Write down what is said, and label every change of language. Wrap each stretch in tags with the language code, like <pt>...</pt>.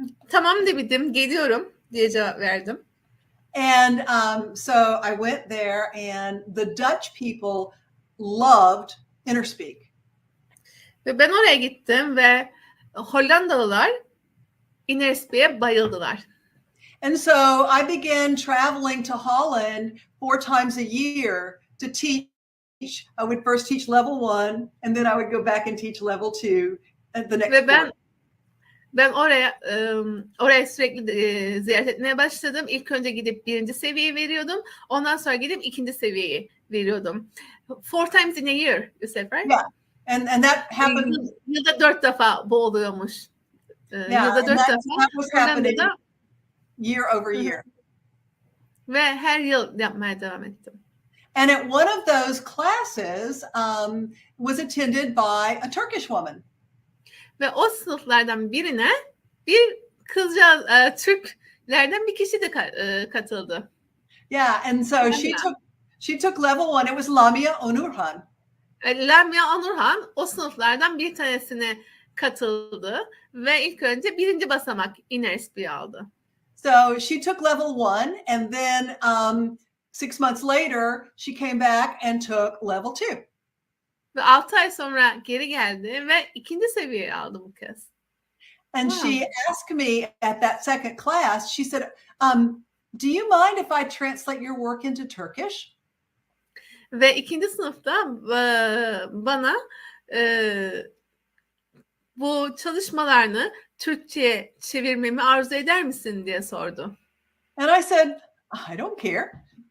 <tr>Tamam dedim, geliyorum diye cevap verdim.</tr> <en>And so I went there and the Dutch people loved Interspeak.</en> <tr>Ve ben oraya gittim ve Hollandalılar Interspeak'e bayıldılar.</tr> <en>And so I began traveling to Holland 4 times a year to teach. I would first teach level 1 and then I would go back and teach level 2 at the next</en> <tr>Ve</tr> <en>quarter.</en> <tr>Ben oraya sürekli ziyaret etmeye başladım. İlk önce gidip 1. seviyeyi veriyordum. Ondan sonra gidip 2. seviyeyi veriyordum.</tr> <en>4 times in a year, you said, right? Yeah. And that happened.</en> <tr>Yılda 4 defa bu oluyormuş. Yılda 4 defa.</tr> <en>That was happening</en> <tr>Hollanda'da</tr> <en>year over year.</en> <tr>ve her yıl yapmaya devam ettim.</tr> <en>And at one of those classes was attended by a Turkish woman.</en> <tr>Ve o sınıflardan birine bir kızcağız, Türklerden bir kişi de katıldı.</tr> <en>Yeah, and so she took level 1. It was Lamia Onurhan.</en> <tr>Lamia Onurhan o sınıflardan bir tanesine katıldı ve ilk önce 1. basamak inner SP'yi aldı.</tr> <en>So she took level 1, and then 6 months later she came back and took level 2.</en> <tr>Ve 6 ay sonra geri geldi ve 2. seviyeyi aldı bu kez.</tr> <en>And she asked me at that second class, she said, do you mind if I translate your work into Turkish?</en> <tr>Ve 2. sınıfta bana bu çalışmalarını Türkçe'ye çevirmemi arzu eder misin diye sordu.</tr> <en>And I said, I don't care.</en>